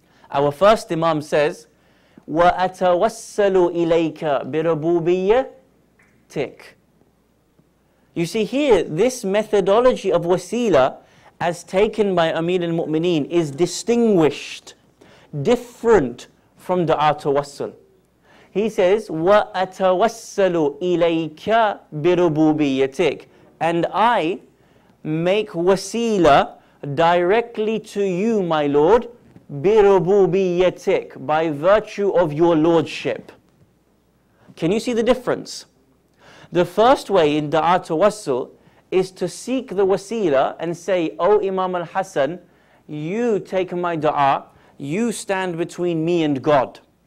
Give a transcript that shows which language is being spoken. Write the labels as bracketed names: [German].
[English] Our first Imam says, [Arabic] وَأَتَوَسَّلُ إِلَيْكَ بِرَبُوبِيَّتِكَ. [English] You see here, this methodology of wasila, as taken by Amir al-Mu'mineen, is distinguished, different from Dua Tawassul. He says, [Arabic] وَأَتَوَسَّلُ إِلَيْكَ بِرُبُوبِيَّتِكَ. [English] And I make wasila directly to you, my Lord, [Arabic] بِرُبُوبِيَّتِكَ, [English] by virtue of your lordship. Can you see the difference? The first way in Dua Tawassul is to seek the wasila and say, O Imam al-Hasan, you take my dua, you stand between me and God.